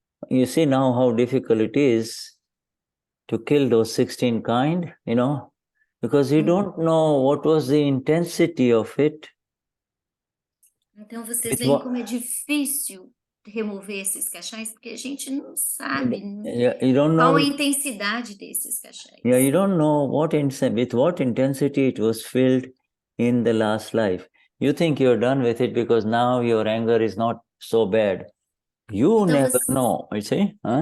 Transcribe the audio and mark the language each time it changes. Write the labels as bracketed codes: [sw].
[en] You see now how difficult it is to kill those 16 kind, you know, because you don't know what was the intensity of it. [pt] Então, vocês veem como é difícil remover esses cachais, porque a gente não sabe qual a intensidade desses cachais. [en] Yeah, you don't know with what intensity it was filled in the last life. You think you're done with it because now your anger is not so bad. You [pt] então [en] never know, you see?